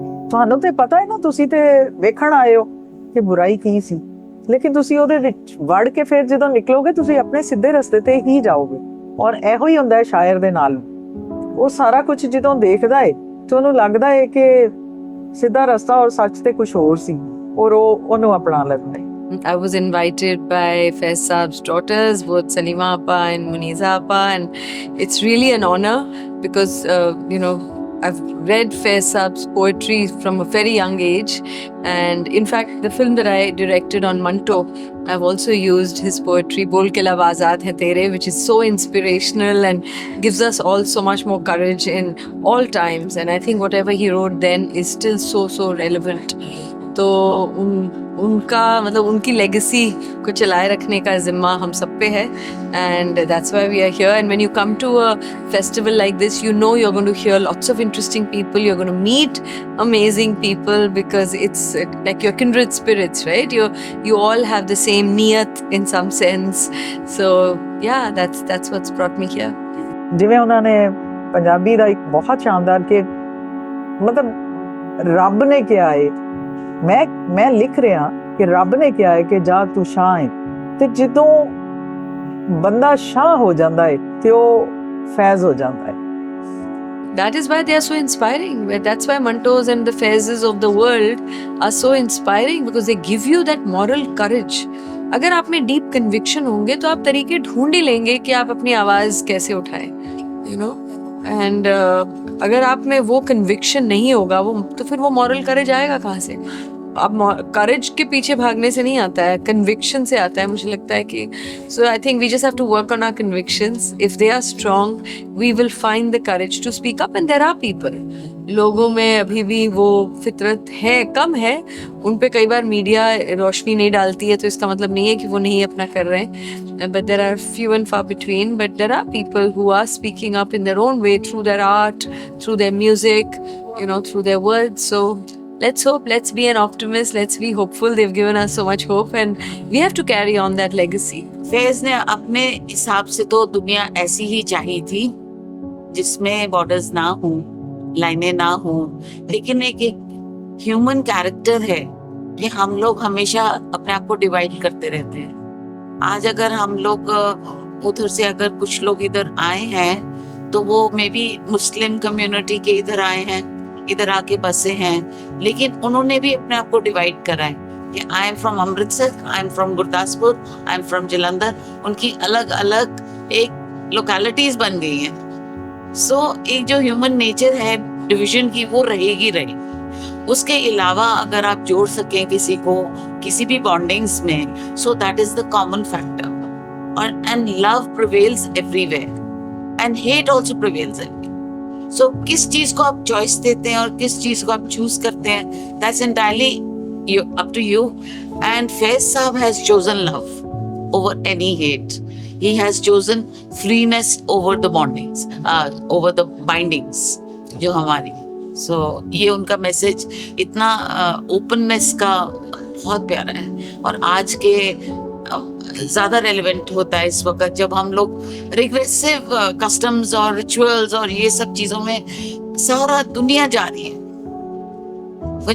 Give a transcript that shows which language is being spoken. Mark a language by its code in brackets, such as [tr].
[pa] ਤੁਹਾਨੂੰ ਤੇ ਪਤਾ ਹੈ ਨਾ, ਤੁਸੀਂ ਤੇ ਵੇਖਣ ਆਏ ਹੋ ਕਿ ਬੁਰਾਈ ਕੀ ਸੀ, ਲੇਕਿਨ ਤੁਸੀਂ ਉਹਦੇ ਵਿੱਚ ਵੜ ਕੇ ਫਿਰ ਜਦੋਂ ਨਿਕਲੋਗੇ ਤੁਸੀਂ ਆਪਣੇ ਸਿੱਧੇ ਰਸਤੇ ਤੇ ਹੀ ਜਾਓਗੇ. ਔਰ ਇਹੋ ਹੀ ਹੁੰਦਾ ਹੈ ਸ਼ਾਇਰ ਦੇ ਨਾਲ. ਉਹ ਸਾਰਾ ਕੁਝ ਜਦੋਂ ਦੇਖਦਾ ਹੈ ਤੇ ਉਹਨੂੰ ਲੱਗਦਾ ਹੈ ਕਿ ਸਿੱਧਾ ਰਸਤਾ ਔਰ ਸੱਚ ਤੇ ਕੁਝ ਹੋਰ ਸੀ, ਔਰ ਉਹ ਉਹਨੂੰ ਅਪਣਾ ਲੈਂਦਾ ਹੈ. [en] I was invited by Faiz Saab's daughters, both Salima Appa and Muniza Appa, and it's really an honor because, I've read Faiz Saab's poetry from a very young age, and in fact the film that I directed on Manto, I've also used his poetry, [ur] Bol ke lab aazad hai tere, [en] which is so inspirational and gives us all so much more courage in all times. And I think whatever he wrote then is still so relevant. [ur] تو ان کا مطلب ان کی legacy کو چلائے رکھنے کا ذمہ ہم سب پہ ہے. [en] And that's why we are here. And when you come to a festival like this, you know you are going to hear lots of interesting people, you are going to meet amazing people, because it's like your kindred spirits, right? You all have the same niyat in some sense. So yeah, that's what's brought me here. [pa] ਜਿਵੇਂ ਉਹਨਾਂ ਨੇ ਪੰਜਾਬੀ ਦਾ ਇੱਕ ਬਹੁਤ ਸ਼ਾਨਦਾਰ ਕਿ ਮਤਲਬ ਰੱਬ ਨੇ ਕਿਹਾ ਹੈ, ਮੈਂ ਲਿਖ ਰਿਹਾ ਕਿ ਰੱਬ ਨੇ ਕਿਹਾ ਹੈ ਕਿ ਜਾ ਤੂੰ ਸ਼ਾਹ ਹੈ, ਤੇ ਜਦੋਂ ਬੰਦਾ ਸ਼ਾਹ ਹੋ ਜਾਂਦਾ ਹੈ ਤੇ ਉਹ ਫੈਜ਼ ਹੋ ਜਾਂਦਾ ਹੈ. [en] That is why they are so inspiring. That's why Mantos and the Faizes of the world are so inspiring, because they give you that moral courage. [ur] اگر آپ میں ڈیپ کنوکشن ہوں گے تو آپ طریقے ڈھونڈ ہی لیں گے کہ آپ اپنی آواز کیسے اٹھائیں, [en] You know. [ur] اینڈ اگر آپ میں وہ کنوکشن نہیں ہوگا تو پھر وہ مورل کریج آئے گا کہاں سے؟ اب کریج کے پیچھے بھاگنے سے نہیں آتا ہے, کنوکشن سے آتا ہے. مجھے لگتا ہے کہ [en] So I think we just have to work on our connections. If they are strong we will find the courage to speak up. And there are people, [ur] لوگوں میں ابھی بھی وہ فطرت ہے, کم ہے, ان پہ کئی بار میڈیا روشنی نہیں ڈالتی ہے, تو اس کا مطلب نہیں ہے کہ وہ نہیں اپنا کر رہے ہیں. [en] But there are few and far between, but there are people who are speaking up in their own way, through their art, through their music, you know, through their word. So let's hope, let's be an optimist, let's be hopeful. They've given us so much hope and we have to carry on that legacy. [ur] فیض نے اپنے حساب سے تو دنیا ایسی ہی چاہی تھی جس میں بارڈرز نہ ہوں, لائنیں نہ ہوں, لیکن ایک ہیومن کیریکٹر ہے کہ ہم لوگ ہمیشہ اپنے آپ کو ڈیوائڈ کرتے رہتے ہیں. آج اگر ہم لوگ ادھر سے اگر کچھ لوگ ادھر آئے ہیں تو وہ مے بی مسلم کمیونٹی کے ادھر آئے ہیں, ادھر آ کے بسے ہیں, لیکن انہوں نے بھی اپنے آپ کو ڈیوائڈ کرا ہے کہ [en] I am from Amritsar, I am from Gurdaspur, I am from Jalandhar. [ur] ان کی الگ الگ ایک لوکیلٹیز بن گئی ہیں. سو ایک جو ہیومن نیچر ہے ڈویژن کی وہ رہے گی. اس کے علاوہ اگر آپ جوڑ سکیں کسی کو کسی بھی بانڈنگز میں, [en] So that is the common factor. And love prevails everywhere and hate also prevails everywhere. [ur] سو کس چیز کو آپ چوائس دیتے ہیں اور کس چیز کو آپ چوز کرتے ہیں, [en] That's entirely up to you. And Faiz Saab has chosen love over any hate. He has chosen freeness over the bondings, over the bindings [ur] جو ہماری. So یہ ان کا میسج اتنا openness کا بہت پیارا ہے, اور آج کے زیادہ ریلیونٹ ہوتا ہے اس وقت جب ہم لوگ ریگریسو کسٹمز اور ریچولز اور یہ سب چیزوں میں سارا دنیا جا رہی ہے.